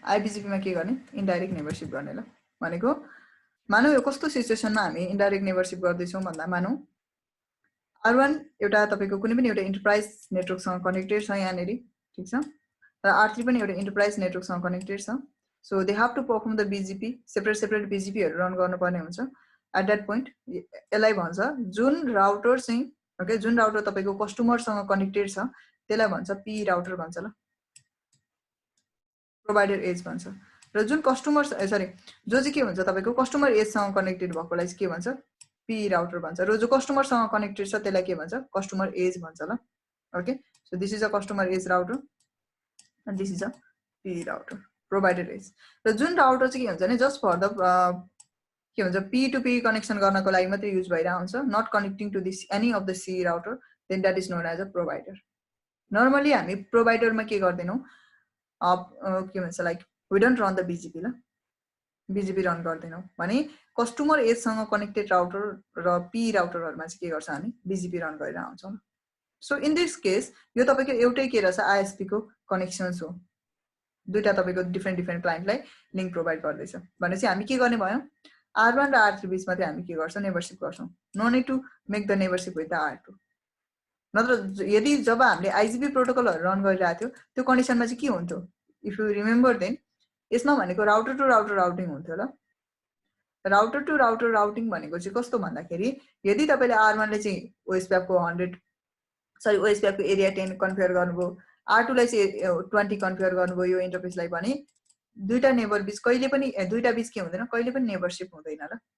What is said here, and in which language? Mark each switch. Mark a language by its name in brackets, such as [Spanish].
[Nepali] IBGP मा के गर्ने इनडाइरेक्ट नेभरशिप गर्ने ल. भनेको मानौ यो कस्तो सिचुएसनमा हामी इनडाइरेक्ट नेभरशिप गर्दै छौं भन्दा मानौ R1 एउटा तपाईको कुनै पनि एउटा एन्टरप्राइज नेटवर्कसँग कनेक्टेड छ यहाँनेरि ठीक छ र R3 पनि एउटा एन्टरप्राइज नेटवर्कसँग कनेक्टेड छ. [English] So they have to perform the BGP separate BGP [Nepali] हरु रन गर्नुपर्ने हुन्छ. [English] At that point [Nepali] यसलाई भन्छ जुन राउटर चाहिँ ओके जुन राउटर तपाईको कस्टमरसँग कनेक्टेड छ त्यसलाई भन्छ P राउटर भन्छ ल. प्रोवाइडर एज भन्छ. र जुन कस्टमर सरी जो चाहिँ के भन्छ तपाईको कस्टमर एज सँग कनेक्टेड भएकोलाई चाहिँ के भन्छ P राउटर भन्छ. र जो कस्टमरसँग कनेक्टेड छ त्यसलाई के भन्छ कस्टमर एज भन्छ ल. [English] Okay so this is a customer edge router and this is a P router provider edge. [Nepali] र जुन राउटर चाहिँ के हुन्छ भने जस्ट फर द के भन्छ P2P कनेक्सन गर्नको लागि मात्रै युज भइरा हुन्छ [English] Not connecting to this any of the C router then that is known as a provider. [Nepali] Normally हामी प्रोवाइडरमा के गर्दैनौ के भन्छ [English] like we don't run the BGP [Nepali] ल. BGP रन गर्दैनौ भने कस्टमर एज सँग कनेक्टेड राउटर र P राउटरहरुमा चाहिँ के गर्छ हामी BGP रन गरेर आउँछौं. सो इन दिस केस यो तपाईको एउटै के रहेछ ISP को कनेक्सन्स हो. दुईटा तपाईको डिफरेन्ट क्लाइन्टलाई लिंक प्रोवाइड गर्दैछ भनेपछि हामी के गर्ने भयो R1 र R3 बीचमा चाहिँ हामी के गर्छौं नेभरशिप गर्छौं. [English] No need to make the neighborship with the R2. [Nepali] नत्र यदि जब हामीले IGP प्रोटोकलहरु रन गरिरहेको थियो त्यो कन्डिसनमा चाहिँ के हुन्थ्यो [English] if you remember [Nepali] देन यसमा भनेको राउटर टु राउटर राउटिङ हुन्थ्यो ल. राउटर टु राउटर राउटिङ भनेको चाहिँ कस्तो भन्दाखेरि यदि तपाईले R1 ले चाहिँ OSPF को 100 OSPF को एरिया 10 कन्फिगर गर्नुभयो R2 लाई चाहिँ 20 कन्फिगर गर्नुभयो यो इन्टरफेसलाई भने दुईटा नेबर बीच कहिले पनि दुईटा बीच के हुँदैन कहिले पनि नेबरशिप हुँदैन ल.